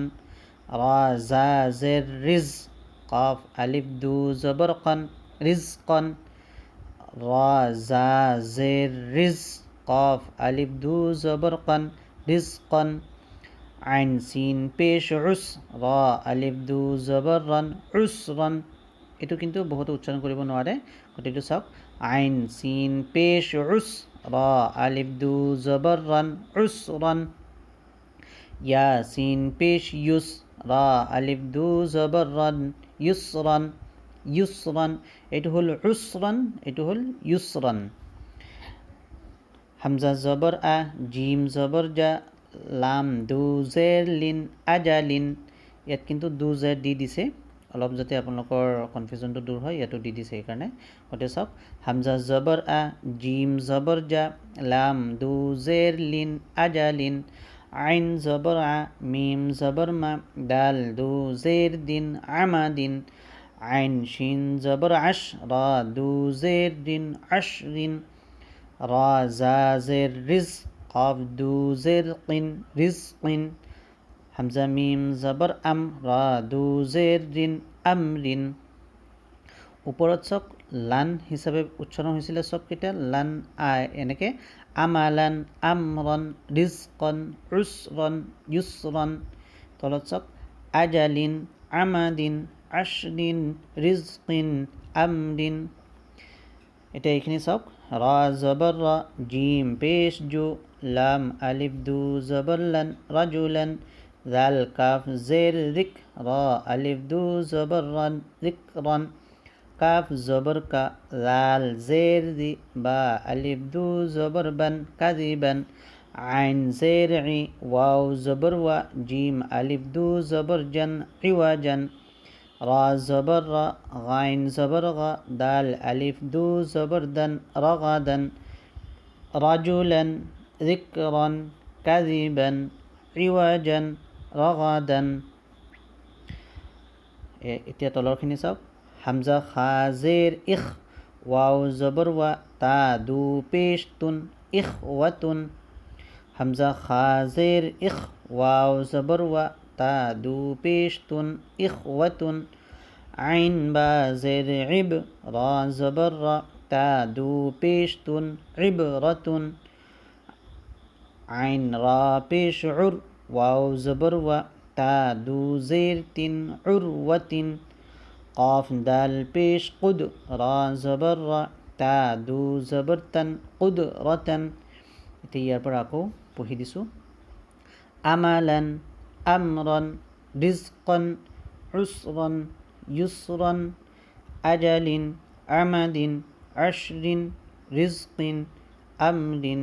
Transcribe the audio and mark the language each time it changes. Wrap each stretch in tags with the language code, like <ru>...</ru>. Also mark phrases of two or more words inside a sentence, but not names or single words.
<ur>را زا زیر رز، قاف الف دو زبر کن، رزقن. را زا زیر رز، قف الف دو زبر کن، رزقن. عین سین پیش اس، را الف دو زبر رن, عسرن.</ur> <as>এইটো কিন্তু বহুতো উচ্চাৰণ কৰিব নোৱাৰে, গতিকে চাওক।</as> <ur>عین سین پیش اس، را الف دو زبر رن، عسرن. یا سین پیش یس، را الف دو زبر رن, یسرن یسرن.</ur> <as>এইটো হ'ল উসরন, এইটো হ'ল ইউসরন।</as> <ur>ہمزہ زبر ا، جیم زبر جا، لام دو زیر لن، آجالن.</ur> <as>ইয়াত কিন্তু</as> <ur>دو زیر</ur> <as>দি দিছে, অলপ যাতে আপোনালোকৰ কনফিউজনটো দূৰ হয়, ইয়াতো দি দিছে সেইকাৰণে। গতিকে চাওক,</as> <ur>ہمزہ زبر ا، جیم زبر جا، لام دو زیر لن، آجالن. عین زبر ع، میم زبر ما، دال دو زیر دن، عامادن. عین شین زبر عش، را دو زیر دن، عشرن. را زا زیر رز، کاف دو زیر کن، رزقن. ہمزہ میم زبر ام، را دو زیر دن، امرن.</ur> <as>ওপৰত চাওক, লান হিচাপে উচ্চাৰণ হৈছিলে চবকেইটা লান আই এনেকৈ</as> <ar>أملان أمرن رزقن عسرن يسرن</ar> <as>তলত চাওক</as> <ar>آجالن آمادن أشدن رزقن أمدن</ar> <as>এতিয়া এইখিনি চাওক</as> <ur>را زبر را جیم پیش جو لام الف دو زبر لان رجلان</ur> <as>জাল</as> <ur>کاف زیر رک را الف دو زبر ران رکرن کاف زبر کا لال زیر دی با الف دو زبر بان کادیبان عین زیر ای واؤ زبر وا جیم الف دو زبر جان ایواجان را زبر را غین زبر غا دال الف دو زبر دان رغادان رجلان ذکران کادیبان ایواجان رغادان</ur> <as>এতিয়া তলৰখিনি চাওক</as> <ur>ہمزہ خا زیر اخ واؤ زبر وا تا دو پیش تن اخوتن ہمزہ خا زیر اخ واؤ زبر وا تا دو پیش تن اخوتن عین با زیر اب را زبر را تا دو پیش تن ابرتن عین را پیش ار واؤ زبر وا تا دو زیر تن اروتن قاف دال پیش قد را زبر را تا دو زبر تن قدرتن</ur> <as>এতিয়া ইয়াৰ পৰা আকৌ পঢ়ি দিছোঁ</as> <ar>أملان أمرن رزقن عسرن يسرن آجالن آمادن أشرن رزقن أمرن</ar>